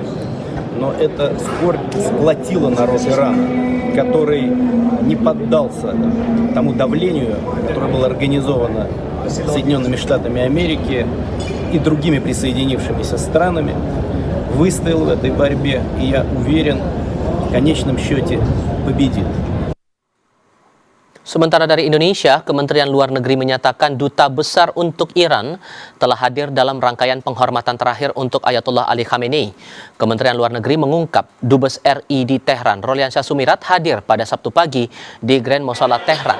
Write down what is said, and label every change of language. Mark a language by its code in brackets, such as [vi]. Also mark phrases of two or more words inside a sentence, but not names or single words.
[ru] Но эта скорбь сплотила народ Ирана, который не поддался тому давлению, которое было организовано Соединенными Штатами Америки и другими присоединившимися странами, выстоял в этой борьбе, и я уверен, в конечном счете победит. [id] Sementara dari Indonesia, Kementerian Luar Negeri menyatakan Duta Besar untuk Iran telah hadir dalam rangkaian penghormatan terakhir untuk Ayatollah Ali Khamenei. Kementerian Luar Negeri mengungkap Dubes RI di Tehran, Roliansyah Sumirat, hadir pada Sabtu pagi di Grand Mosala Tehran.